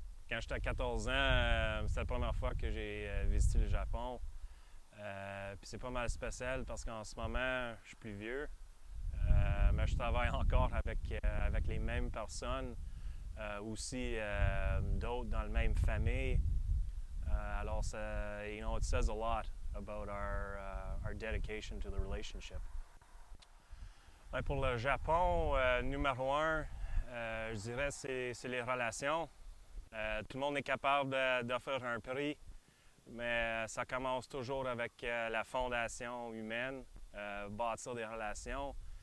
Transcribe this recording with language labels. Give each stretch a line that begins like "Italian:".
French: Euh, Quand j'étais à 14 ans, c'était la première fois que j'ai visité le Japon. Puis c'est pas mal spécial parce qu'en ce moment, je suis plus vieux, mais je travaille encore avec les mêmes personnes, aussi d'autres dans la même famille. Alors,
English: it says a lot about our dedication to the relationship.
French: Ouais, pour le Japon, numéro un, je dirais c'est les relations. Tout le monde est capable d'offrir un prix, mais ça commence toujours avec la fondation humaine, bâtir des relations.